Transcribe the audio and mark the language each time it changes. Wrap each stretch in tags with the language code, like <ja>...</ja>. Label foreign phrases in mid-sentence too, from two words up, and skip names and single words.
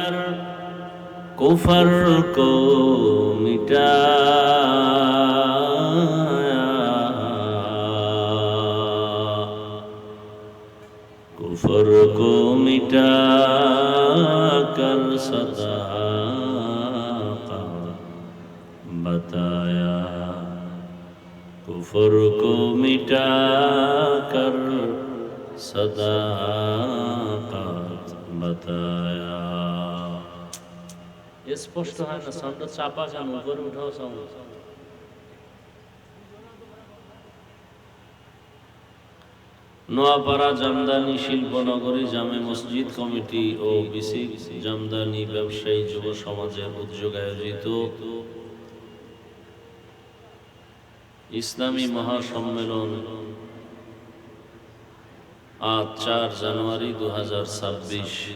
<ur>کفر کو مٹایا، کفر کو مٹا کر بتایا، کفر کو مٹا کر صداقت بتایا۔</ur> <bn>স্পষ্ট হয় না, সাউন্ডটা চাপা কেন? উপরে উঠাও সাউন্ড। নোয়াপাড়া জামদানি শিল্পনগরী জামে মসজিদ কমিটি ও বিসিক জামদানি ব্যবসায়ী যুব সমাজের উদ্যোগে আয়োজিত ইসলামী মহাসম্মেলন আজ 4 জানুয়ারি 2026।</bn>